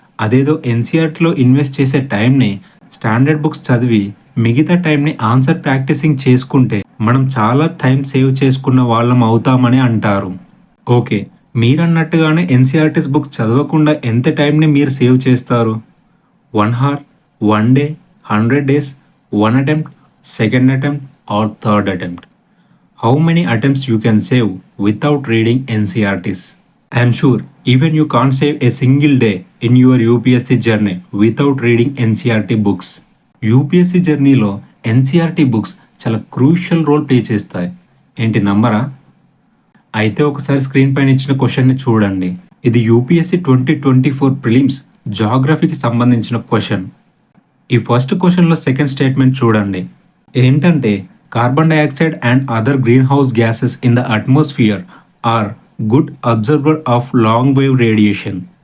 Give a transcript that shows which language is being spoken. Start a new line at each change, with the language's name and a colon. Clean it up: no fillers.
Telugu: అదేదో ఎన్సీఆర్టీలో ఇన్వెస్ట్ చేసే టైంని స్టాండర్డ్ బుక్స్ చదివి మిగతా టైంని ఆన్సర్ ప్రాక్టీసింగ్ చేసుకుంటే మనం చాలా టైం సేవ్ చేసుకున్న వాళ్ళం అవుతామని అంటారు. ఓకే, మీరన్నట్టుగానే ఎన్సీఆర్టీస్ బుక్ చదవకుండా ఎంత టైంని మీరు సేవ్ చేస్తారు?
English: 1 hour, 1 day, 100 days, 1 attempt, second attempt or third attempt? How many attempts you can save without reading NCERTs? I am sure even you can't save a single day in your UPSC journey without reading NCERT books.
Telugu: UPSC జర్నీలో NCERT books చాలా crucial role play చేస్తాయి. ఏంటి నంబరా? అయితే ఒకసారి screen పైన ఇచ్చిన క్వశ్చన్ని చూడండి. ఇది యూపీఎస్సీ 2024 ప్రిలిమ్స్ జాగ్రఫీకి సంబంధించిన క్వశ్చన్. ఈ ఫస్ట్ క్వశ్చన్లో సెకండ్ స్టేట్మెంట్ చూడండి. ఏంటంటే
English: Carbon dioxide and other green house gases in the atmosphere are good absorber of long wave radiation.